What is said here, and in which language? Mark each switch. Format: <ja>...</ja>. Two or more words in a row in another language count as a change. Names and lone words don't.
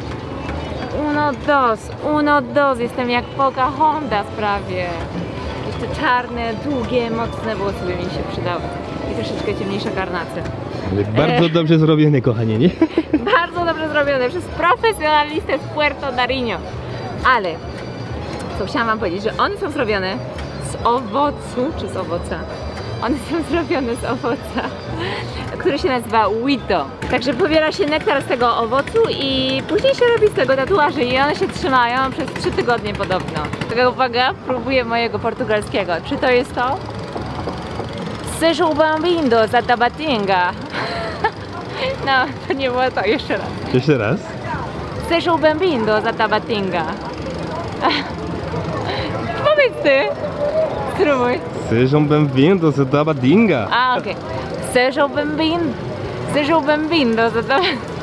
<es>Uno dos,</es> <pl>jestem jak Pocahontas prawie. Jeszcze czarne, długie, mocne włosy by mi się przydały. I troszeczkę ciemniejsza karnacja. Bardzo dobrze zrobione, kochanie, nie? Bardzo dobrze zrobione przez profesjonalistę z Puerto Nariño. Ale, co chciałam wam powiedzieć, że one są zrobione z owocu, czy z owoca? One są zrobione z owoca, który się nazywa huito. Także pobiera się nektar z tego owocu i później się robi z tego tatuaże i one się trzymają przez 3 tygodnie podobno. Taka uwaga, próbuję mojego portugalskiego. Czy to jest to?</pl> <pt>Sejam bem-vindos za Tabatinga.</pt> <pl>No, to nie było to. Jeszcze raz. Jeszcze raz.</pl> <pt>Sejam bem-vindos</pt> <pl>za Tabatinga. Powiedz ty. Spróbuj.</pl> <pt>Sejam bem-vindos a Tabatinga.</pt> <pl>A, okej.</pl> <pt>Sejam bem-vindos</pt> <pl>za Tabatinga.</pl>